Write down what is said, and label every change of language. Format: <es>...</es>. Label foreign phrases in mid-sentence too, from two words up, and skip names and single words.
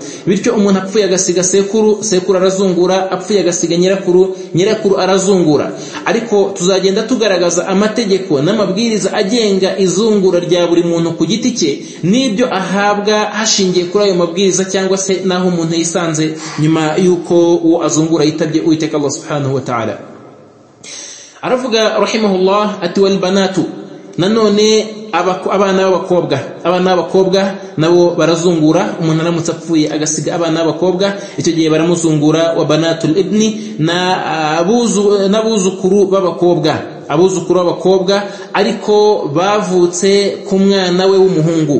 <rw>Bityo umuntu apfuye agasiga sekuru arazungura, apfuye agasiga nyirakuru arazungura. Ariko tuzagenda tugaragaza amategeko n'amabwiriza agenga izungura rya buri muntu ku giti cye, n'ibyo ahabwa hashingiye kuri ayo mabwiriza cyangwa se naho umuntu yisanze nyuma yuko uwo azungura yitabye Uwiteka Allah</rw> <ar>سبحانه وتعالى.</ar> <rw>Aravuga rahimahullah ati</rw> <ar>والبنات,</ar> <rw>nanone abana b'abakobwa nabo barazungura. Umuntu aramutse apfuye agasiga abana b'abakobwa, icyo gihe baramuzungura.</rw> <ar>وبنات الابن,</ar> <rw>n'abuzukuru b'abakobwa ariko bavutse ku mwana we w'umuhungu.</rw>